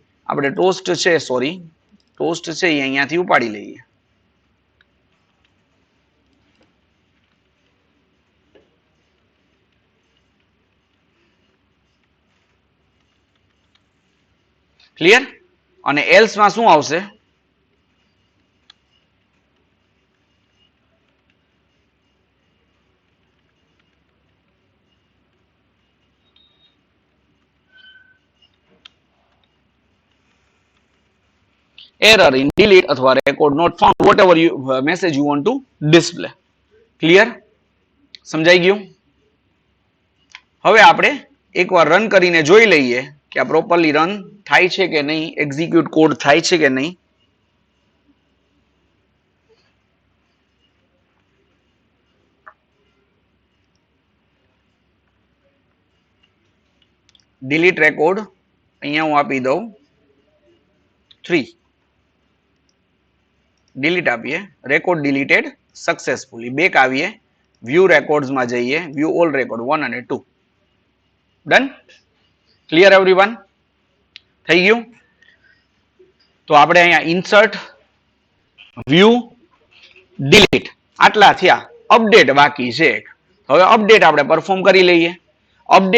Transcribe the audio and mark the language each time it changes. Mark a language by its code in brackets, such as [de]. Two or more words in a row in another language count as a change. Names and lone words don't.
[gu] આપણે ટોસ્ટ છે એ અહીંયાથી ઉપાડી લઈએ. ક્લિયર? અને એલ્સ માં શું આવશે? [en] error in delete અથવા record not found, whatever you message you want to display. [gu] ક્લિયર? સમજાઈ ગયું? હવે આપણે એકવાર રન કરીને જોઈ લઈએ કે આ [en] properly run [gu] થાય છે કે નહીં, [en] execute code [gu] થાય છે કે નહીં. [en] delete record [gu] અહીંયા હું આપી દઉં 3, delete આપીએ, [en] record deleted successfully. [gu] બેક આવીએ, [en] view records [gu] માં જઈએ, [en] view all record 1 અને 2. Done? Clear everyone? [gu] થઈ ગયું? તો આપણે અહીંયા [en] insert, view, delete [gu] આટલા થયા. અપડેટ બાકી છે. હવે અપડેટ આપણે પરફોર્મ કરી લઈએ.